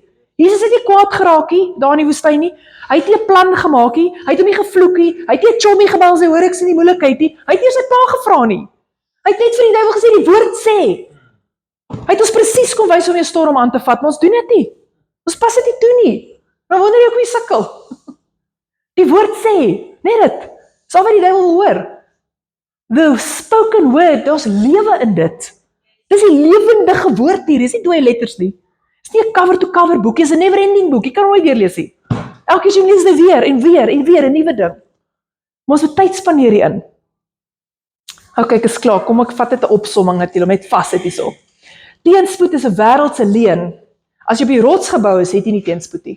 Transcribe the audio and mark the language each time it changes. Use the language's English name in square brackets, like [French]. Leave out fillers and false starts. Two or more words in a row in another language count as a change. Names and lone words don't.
[Afrikaans] Jesus het nie kwaad geraak nie, daar in die woestyn nie. Hy het nie 'n plan gemaak nie, hy het hom nie gevloek nie, hy het nie 'n chommy gebel en sê, hoor ek sien die moeilikheid nie. Hy het nie sy pa gevra nie. Hy het net vir die duiwel gesê, die woord sê. Hy het ons presies kom wys om 'n storm aan te vat, maar ons doen dit nie. Ons pas dit nie toe nie. Nou wonder jy ook wie sukkel. Die woord sê, net dit. Sal wat die duiwel hoor. [English] The spoken word, [Afrikaans] daar's lewe in dit. Dis die lewendige woord hier, dis nie dooie letters nie. Dis nie 'n cover-to-cover boek, dis 'n never-ending boek. Jy kan nooit weer lees nie. Elke keer jy lees dit weer en weer en weer 'n nuwe ding. Maar ons moet tyd spandeer hierin. OK, ek is klaar. Kom ek vat dit 'n opsomming natuurlik om net vas dit hierso. Teenspoed is 'n wêreldse leuen. As jy op die rots gebou is, het jy nie teenspoed nie.